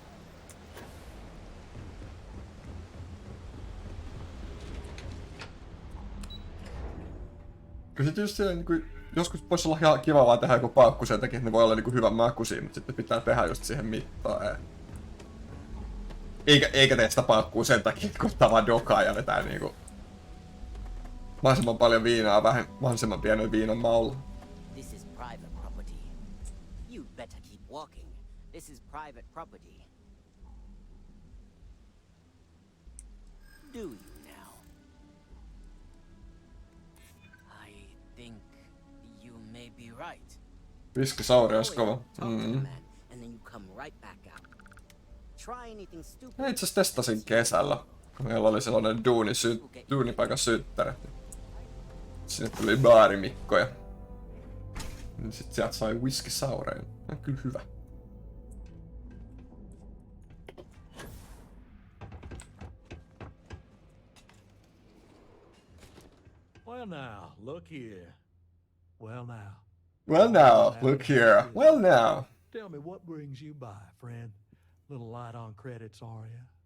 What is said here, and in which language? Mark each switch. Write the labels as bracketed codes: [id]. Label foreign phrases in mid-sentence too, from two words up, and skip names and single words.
[fi] Kyllä sit just silleen, niin joskus voisi olla ihan kiva vaan tehdä joku paukku sen takia, että ne voi olla niin hyvän makuisia, mutta sitten pitää tehdä just siihen mittaan. Eikä tee sitä paukkuu sen takia, että koittaa vaan dokaa ja vetää niinku mahdollisimman paljon viinaa mahdollisimman pienen viinan maulla. [en] This is private property. You better keep walking. This is private property. Do you now? I think you may be right. [fi] Viskisauri ois kova. [en] And then you come right back out. Try anything stupid. [fi] Mä itse asiassa testasin kesällä, kun meillä oli sellainen duunipaikan synttäri. Sinne tuli baarimikko ja sit sieltä sai whiskysaureja. On kyllä hyvä. [en] Well now, look here. Well now. Well now, look here. Well now. Tell me what brings you by, friend. Little light on credits, are ya?